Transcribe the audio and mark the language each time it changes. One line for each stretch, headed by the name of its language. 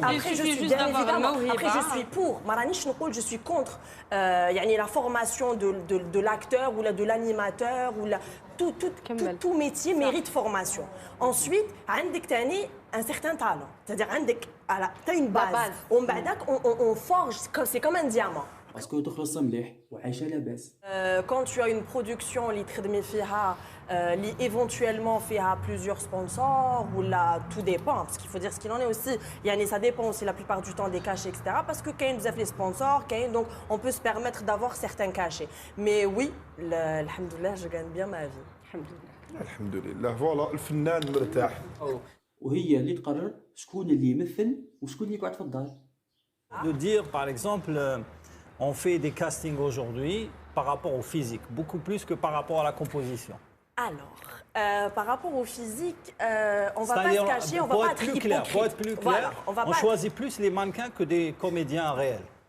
French: Après, je suis bien évidemment. Après, je suis pour. Je suis contre. La formation de l'acteur ou de l'animateur ou tout métier mérite formation. Ensuite, un certain talent. C'est-à-dire, tu as une base. On forge. C'est comme un diamant.
Arabic: باسكو تخلص مليح وعايشه لاباس.
French: Quand tu as une production
Arabic: اللي تخدمي فيها اللي
French: éventuellement فيها plusieurs sponsors ou là tout dépend parce qu'il faut dire ce qu'il en est aussi. Ça dépend aussi la plupart du temps des cachets etc. Parce que quand vous avez les sponsors, donc on peut se permettre d'avoir certains cachets. Mais oui, alhamdoulilah, je gagne bien ma vie.
Arabic: الحمد لله. فوالا الفنان مرتاح. وهي اللي تقرر شكون اللي يمثل وشكون اللي يقعد في الدار.
French: De dire par exemple, on fait des castings aujourd'hui par rapport au physique, beaucoup plus que par rapport à la composition. Alors, par rapport au physique, on va pas se cacher, on va pas être hypocrite. Pour être plus clair, Voilà, on choisit plus les mannequins que des comédiens réels.